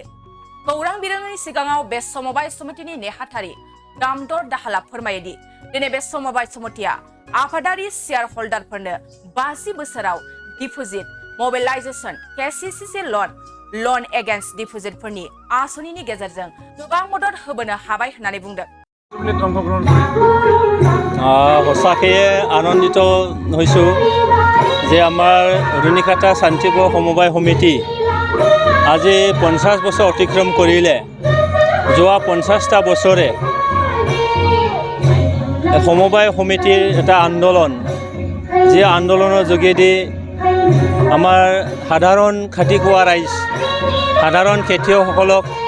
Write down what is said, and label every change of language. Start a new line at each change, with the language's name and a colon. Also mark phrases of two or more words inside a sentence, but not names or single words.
Bodo: खौरां बिजोंनि सिगाङाव बे समबाय समितिनि नेहाथारि दामदर दाहाला फोरमायोदि दिनै बे समबाय समितिया आफादारि
English: share holderफोरनो
Bodo: 50 बोसोराव
English: deposit, mobilisation, KCC loan against depositफोरनि
Bodo: आसनिनि गेजेरजों गोबां मदद होबोनो हाबाय होननानै बुंदों।
Assamese: সঁচাকৈয়ে আনন্দিত হৈছোঁ যে আমাৰ ৰুনিকাটা শান্তিপুৰ সমবায় সমিতি আজি 50 বছৰ অতিক্ৰম কৰিলে। যোৱা 50টা বছৰে সমবায় সমিতিৰ এটা আন্দোলন, যি আন্দোলনৰ যোগেদি আমাৰ সাধাৰণ খাটি খোৱা ৰাইজ, সাধাৰণ খেতিয়কসকলক